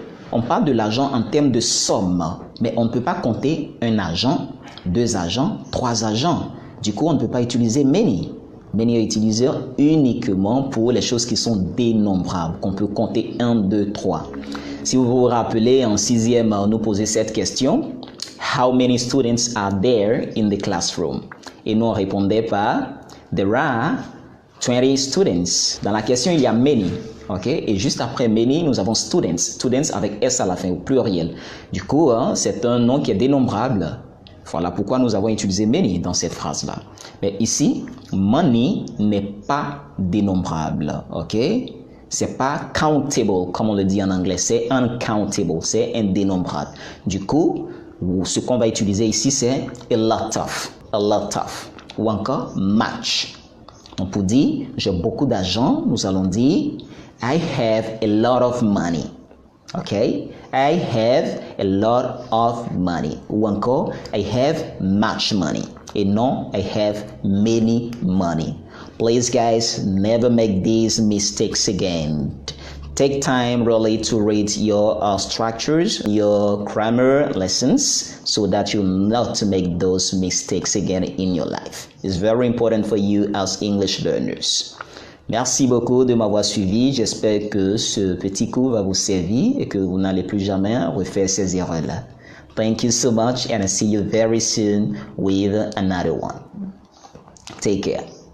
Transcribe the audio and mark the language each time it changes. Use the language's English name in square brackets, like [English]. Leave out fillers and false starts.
[French] On parle de l'argent en termes de somme, mais on ne peut pas compter un agent, 2 agents, 3 agents. Du coup, on ne peut pas utiliser many. Many est utilisé uniquement pour les choses qui sont dénombrables, qu'on peut compter 1, 2, 3. Si vous vous rappelez, en 6e, on nous posait cette question. [English] How many students are there in the classroom? [French] Et nous, on répondait par [English] There are 20 students. [French] Dans la question, il y a many. Okay? Et juste après many, nous avons students. Students avec S à la fin, au pluriel. Du coup, c'est un nom qui est dénombrable. Voilà pourquoi nous avons utilisé many dans cette phrase-là. Mais ici, money n'est pas dénombrable. Ok? C'est pas countable, comme on le dit en anglais. C'est uncountable, c'est indénombrable. Du coup, ce qu'on va utiliser ici, c'est a lot of. A lot of. Ou encore much. Donc pour dire, j'ai beaucoup d'argent, nous allons dire [English] I have a lot of money. Ok? I have a lot of money. [French] Ou encore, [English] I have much money. [French] Et non, [English] I have many money. Please, guys, never make these mistakes again. Take time really to read your structures, your grammar lessons, so that you'll not make those mistakes again in your life. It's very important for you as English learners. [French] Merci beaucoup de m'avoir suivi. J'espère que ce petit cours va vous servir et que vous n'allez plus jamais refaire ces erreurs-là. [English] Thank you so much and I see you very soon with another one. Take care.